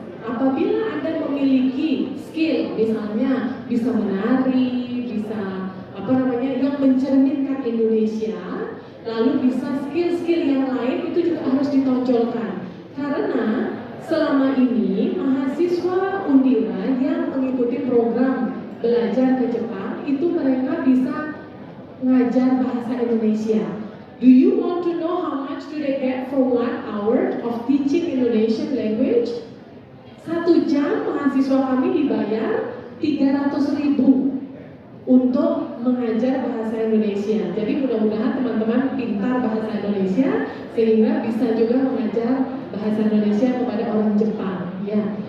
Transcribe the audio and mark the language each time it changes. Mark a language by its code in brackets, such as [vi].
[id] Apabila Anda memiliki skill, misalnya bisa menari, bisa yang mencerminkan Indonesia, lalu bisa skill-skill yang lain itu juga harus ditonjolkan. Karena selama ini mahasiswa Undira yang mengikuti program belajar ke Jepang itu mereka bisa ngajar bahasa Indonesia. [en] Do you want to know how much do they get for 1 hour of teaching Indonesian language? [id] 1 jam mahasiswa kami dibayar 300.000 untuk mengajar bahasa Indonesia. Jadi mudah-mudahan teman-teman pintar bahasa Indonesia sehingga bisa juga mengajar bahasa Indonesia kepada orang Jepang, ya.